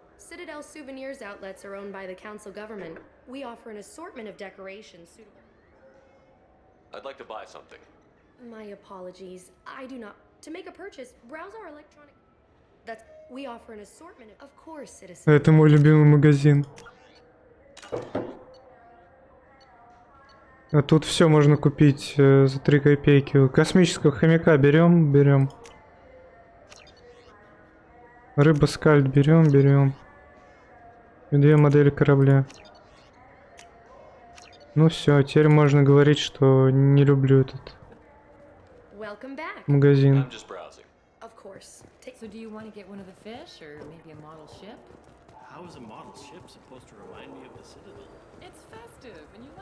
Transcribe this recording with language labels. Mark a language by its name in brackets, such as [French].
[English] Citadel Souvenirs outlets are owned by the Council government. We offer an assortment of decorations suitable. I'd like to buy something. My apologies. I do not. To make a purchase, browse our electronic... That's... We offer an assortment of course, citizens. [Russian] Это мой любимый магазин. А тут все можно купить за 3 копейки. Космического хомяка берем. Рыба скальд берем. И 2 модели корабля. Ну все, теперь можно говорить, что не люблю этот магазин. [English] Of course. So do you want to get one of the fish or maybe a model ship? How is a model ship supposed to remind me of the Citadel? It's festive, and you like